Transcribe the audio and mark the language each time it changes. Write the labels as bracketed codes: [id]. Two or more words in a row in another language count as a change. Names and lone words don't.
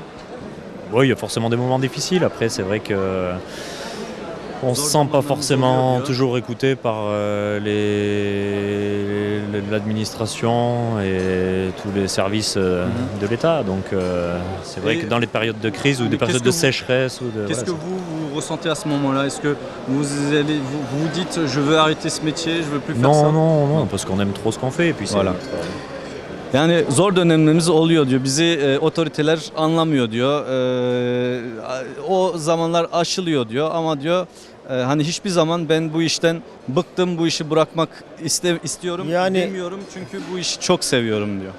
[fr] Oui, il y a forcément des moments difficiles. Après, c'est vrai que on se sent pas forcément toujours écouté par l'administration et tous les services de l'État. Donc c'est vrai que dans les périodes de crise ou des périodes de sécheresse... Qu'est-ce que vous ressentez à ce moment-là? Est-ce que vous vous dites je veux arrêter ce métier, je veux plus faire ça? Non, parce qu'on aime trop ce qu'on fait. Et puis Voilà. [tr] Yani zor dönemlerimiz oluyor diyor. Bizi otoriteler anlamıyor diyor. O zamanlar aşılıyor diyor ama diyor hani hiçbir zaman ben bu işten bıktım, bu işi bırakmak istiyorum Yani- demiyorum çünkü bu işi çok seviyorum diyor.